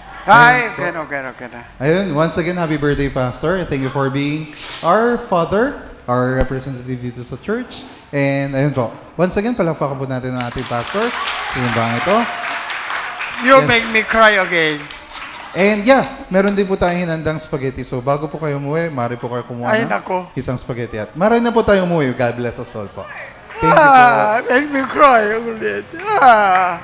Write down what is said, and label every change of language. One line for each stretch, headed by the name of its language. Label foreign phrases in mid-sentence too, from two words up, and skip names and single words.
Filipino: Ay, okay na. Ayun,
English: once again, happy birthday, Pastor. Thank you for being our father, our representative
Filipino: dito sa
English: church.
Filipino: And ayun po,
English: once again,
Filipino: palakpakan po natin ang ating pastor. Sinumbang ito.
English: You Yes. make me cry again. And yeah,
Filipino: meron din po tayong hinandang spaghetti. So bago po kayo umuwi, maaari po kayo kumuha Ay, ng nako. isang spaghetti. At maaari na po tayo umuwi.
English: God bless us all po. Thank you po. Make me cry ulit.